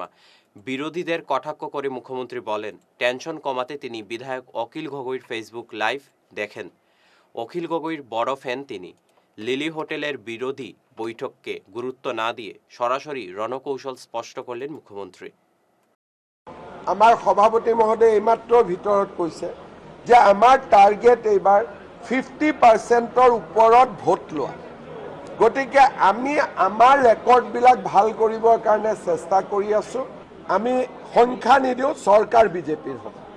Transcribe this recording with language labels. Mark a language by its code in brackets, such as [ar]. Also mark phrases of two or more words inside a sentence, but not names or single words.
[bn] বিরোধীদের কটাক্ষ করে মুখ্যমন্ত্রী বলেন, টেনশন কমাতে তিনি বিধায়ক অখিল গগৈর ফেসবুক লাইভ দেখেন। অখিল গগৈর বড় ফ্যান তিনি। লিলি হোটেলের বিরোধী বৈঠককে গুরুত্ব না দিয়ে সরাসরি রণকৌশল স্পষ্ট করলেন মুখ্যমন্ত্রী। [as] আমার সভাপতি মহোদয় এইমাত্ৰ ভিতৰত কৈছে যে আমাৰ টাৰ্গেট এইবাৰ 50%ৰ ওপৰত ভোট লোৱা। গতিকে আমি আমাৰ ৰেকৰ্ডবিলাক ভাল কৰিবৰ কাৰণে চেষ্টা কৰি আছোঁ। আমি সংখ্যা নিদিওঁ, চৰকাৰ বিজেপিৰ হ'ব।